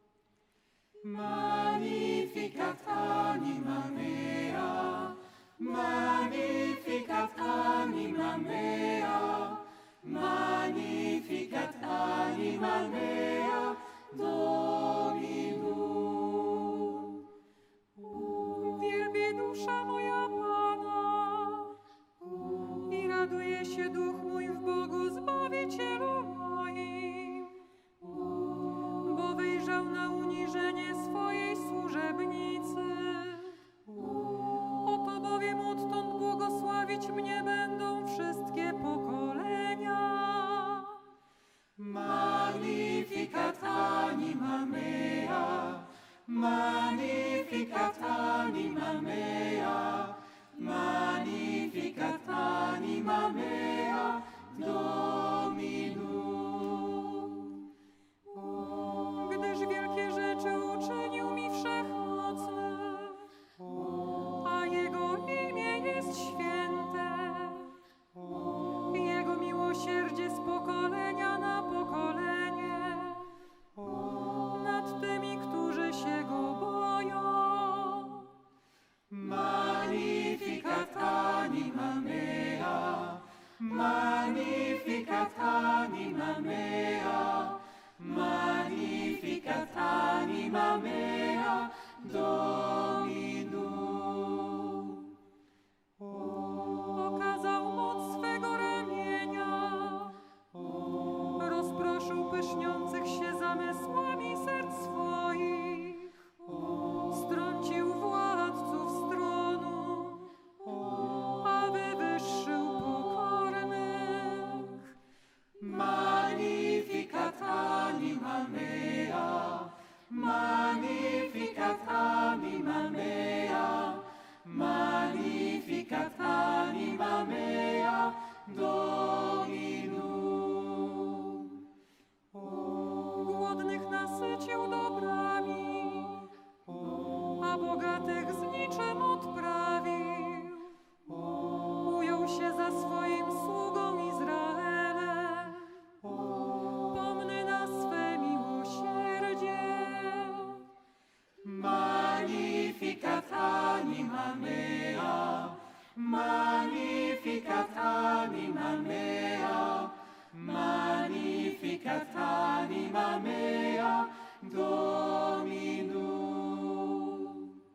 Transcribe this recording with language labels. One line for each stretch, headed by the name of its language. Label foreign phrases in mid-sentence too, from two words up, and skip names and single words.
Latin: Magnificat anima mea, magnificat anima mea, magnificat anima mea, Dominum.
Polish: Wielbi dusza moja Pana i raduje się duch mój w Bogu Zbawicielu moim, bo wyjrzał na uniżenie swojej służebnicy. Oto bowiem odtąd błogosławić mnie będą wszystkie pokolenia.
Latin: Magnificat anima mea, magnificat anima mea, magnificat anima mea, Dominum.
Polish: Gdyż wielkie rzeczy uczynił mi Wszechmocny, a Jego imię jest święte. Jego miłosierdzie z pokolenia na pokolenie nad tymi, którzy się Go boją.
Latin: Magnificat anima mea, magnificat anima mea, magnificat anima mea, Dominum.
Polish: Okazał moc swego ramienia, rozproszył pyszniących się zamysłami serc swoich, strącił władców z tronu, a wywyższył pokornych.
Latin: Magnificat anima mea, magnificat anima mea, magnificat anima mea, Dominum.
Polish: Głodnych nasycił dobrami, a bogatych z niczym odprawił. Ujął się za swoim sługą Izraelem, pomny na swe miłosierdzie.
Latin: Magnificat anima mea, magnificat anima mea, magnificat anima mea, Dominum.